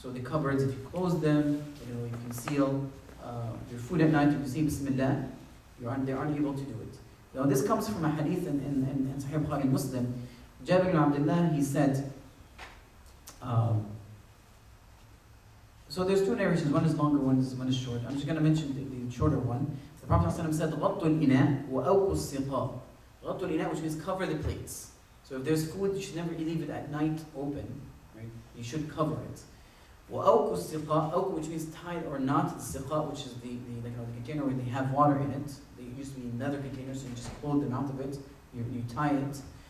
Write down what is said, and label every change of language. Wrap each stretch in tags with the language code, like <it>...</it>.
<en>So the cupboards, if you close them, you can seal your food at night, you can say Bismillah, they're unable to do it. Now this comes from a hadith in Sahih Bukhari Muslim. Jabir ibn Abdullah, he said, so there's two narrations, one is longer, one is short. I'm just going to mention the shorter one. The Prophet ﷺ said,</en> <ar>غَطُّ الْإِنَاءِ وَأَوْقُ السِّقَاءِ. غَطُّ الْإِنَاء,</ar> <en>which means cover the plates. So if there's food, you should never leave it at night open, right? You should cover it.</en> <ar>وَأَوْقُ السِّقَاء,</ar> <en>أَوْقُ, which means tied or not, السِّقَاء, which is the container where they have water in it. They used to be in leather containers, so you just close them out of it, you tie it.</en>